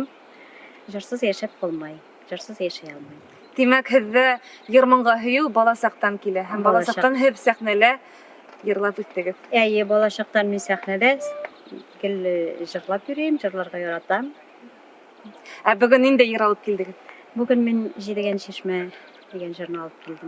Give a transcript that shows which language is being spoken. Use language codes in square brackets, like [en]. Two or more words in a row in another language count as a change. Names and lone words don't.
[tt] Җырсыз яшәп булмай, җырсыз яшәй алмыйм. [ba] Тимәк, һеҙҙә йырманға һөйөү бала саҡтан килә һәм бала Бала саҡтан һеҙ сәхнәлә йырлап үттегеҙ. [tt] Әйе, бала чактан мин сәхнәдә гел җырлап йөрөйм, җырларга яратам. [ba] Ә бөгөн ниндәй йыр алып килдегеҙ? [tt] Бүген мин Җидегән Шишмә дигән җырны алып килдем.